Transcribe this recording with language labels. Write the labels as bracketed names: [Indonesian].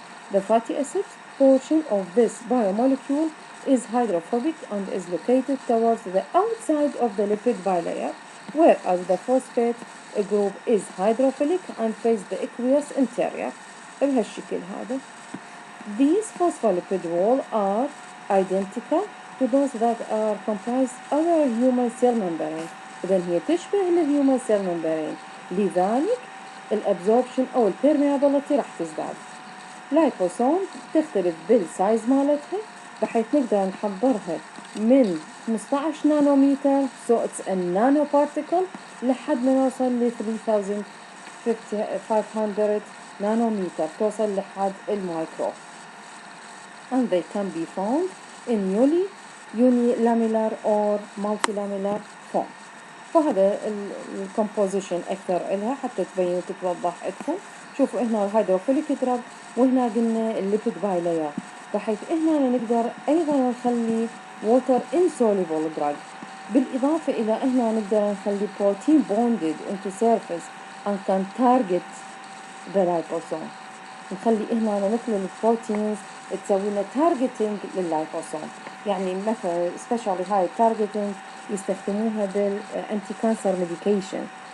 [English] The fatty acid portion of this biomolecule is hydrophobic and is located towards the outside of the lipid bilayer, whereas the phosphate group is hydrophilic and faces the aqueous interior. [Arabic] بهالشكل هذا. [English] These phospholipid walls are identical to those that are comprised our human cell membrane. [Arabic] إذن هي تشبه الhuman cell membrane، لذلك الابزوربشن أو البيرميابيليتي راح تزداد. لايبوسوم تختلف بالسايز مالتها بحيث نقدر نحضرها من 15 نانومتر [English] so it's a nano particle [Arabic] لحد ما نوصل ل 3500 نانومتر توصل لحد المايكرو. [English] And they can be found in unilamellar or multilamellar form. [Arabic] فهذا الكومبوزيشن أكثر إلها حتى تبين وتتوضح أكثر. شوفوا هنا الهيدروفيليك دراج، وهنا قلنا الليبيد بايلاير، بحيث هنا نقدر أيضا نخلي [English] water insoluble drug. [Arabic] بالإضافة إلى هنا نقدر نخلي [English] protein bonded into surface and can target the liposome. [Arabic] نخلي هنا مثل البروتينز تسوي لنا تارجتنج لللايبوسوم. يعني مثلا سبيشالي هاي التارجتنج يستخدموها بالانتي كانسر ميديكيشن.